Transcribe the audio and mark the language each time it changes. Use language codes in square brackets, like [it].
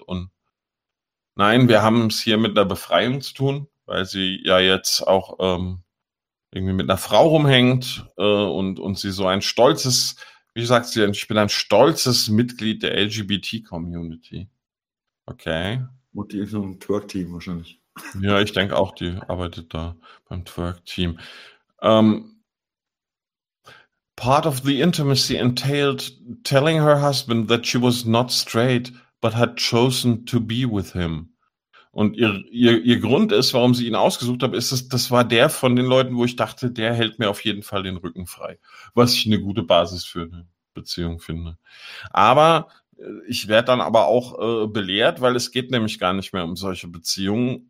[de] Und nein, wir haben es hier mit einer Befreiung zu tun, weil sie ja jetzt auch irgendwie mit einer Frau rumhängt und sie so ein stolzes, wie sagt sie, ich bin ein stolzes Mitglied der LGBT-Community. Okay. Und die ist im Twerk-Team wahrscheinlich. Ja, ich denke auch, die arbeitet da beim Twerk-Team. [en] Part of the intimacy entailed telling her husband that she was not straight, but had chosen to be with him. [de] Und ihr Grund ist, warum sie ihn ausgesucht habe, ist, das war der von den Leuten, wo ich dachte, der hält mir auf jeden Fall den Rücken frei. Was ich eine gute Basis für eine Beziehung finde. Aber ich werde dann aber auch belehrt, weil es geht nämlich gar nicht mehr um solche Beziehungen.